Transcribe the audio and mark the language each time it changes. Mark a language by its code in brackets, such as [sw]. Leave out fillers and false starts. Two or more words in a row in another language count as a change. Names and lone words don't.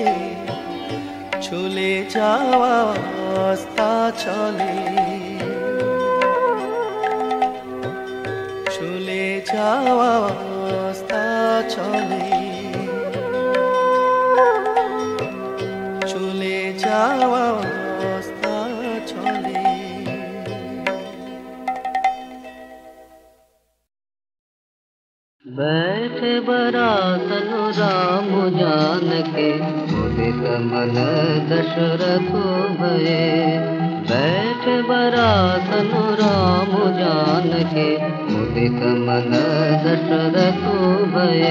[bn] চলে যাওয়া রাস্তা চলে, চলে যাওয়া রাস্তা চলে, চলে যাওয়া রাস্তা চলে। [hi] बैठे बरातन राम जान के उदित मन दशरथ भये। बैठे बरातन राम जान के उदित मन दशरथ भये।